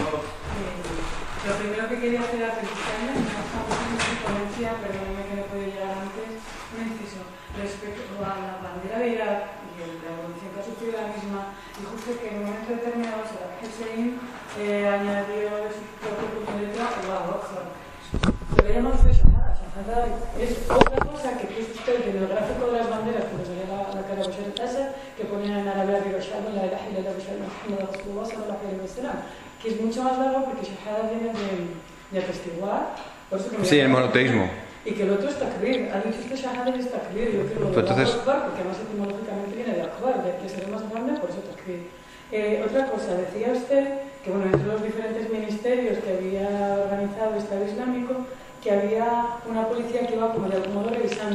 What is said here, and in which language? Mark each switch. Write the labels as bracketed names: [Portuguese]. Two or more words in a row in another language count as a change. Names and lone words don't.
[Spanish] Lo primero que quería hacer era felicitarme, en su ponencia, perdóname que no puedo llegar antes, un inciso respecto a la bandera de Irak y la evolución que ha sufrido la misma, y justo que en un momento determinado Saddam Hussein añadió de su propio punto de letra [Arabic] الله أكبر. [Spanish] Lo que llamamos de Shahada. Shahada es otra cosa que puso usted en el gráfico de las banderas, cuando salía la cara de Bashar al-Assad, que ponían en árabe arriba Shahada, [Arabic] لا إله إلا الله بشار محمد رسول الله صلى الله عليه وسلم, [Spanish] que es mucho más largo porque Shahada viene de atestiguar. Por eso que sí, el monoteísmo. Y que el otro es takbir. Ha dicho usted Shahada y es takbir. Yo creo que entonces... Akbar, porque además etimológicamente viene de Akbar, de ser más grande, por eso takbir. Otra cosa, decía usted que bueno, entre los diferentes ministerios que había organizado el Estado Islámico, que había una policía que iba como de algún modo revisando.